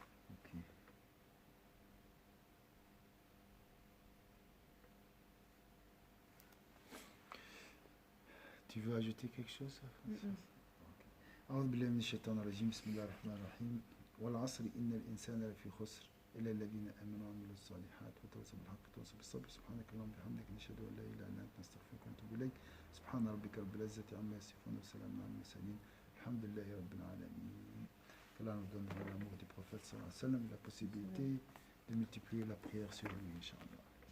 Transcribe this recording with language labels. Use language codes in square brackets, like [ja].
[fr] Ok. Tu veux ajouter quelque chose? [ar] أعوذ بالله من الشيطان الرجيم بسم الله الرحمن الرحيم والعصر إن الإنسان لفي خسر إلا الذين آمنوا وعملوا الصالحات وتواصوا بالحق وتواصوا بالصبر سبحانك اللهم وبحمدك نشهد أن لا إله إلا أنت نستغفرك ونتوب إليك سبحان ربك رب العزة عما يصفون وسلام على المرسلين الحمد لله رب العالمين. [fr] Qu'Allah nous donne l'amour du prophète sallallahu alayhi wa sallam, la possibilité de multiplier la prière sur lui, Inch'Allah.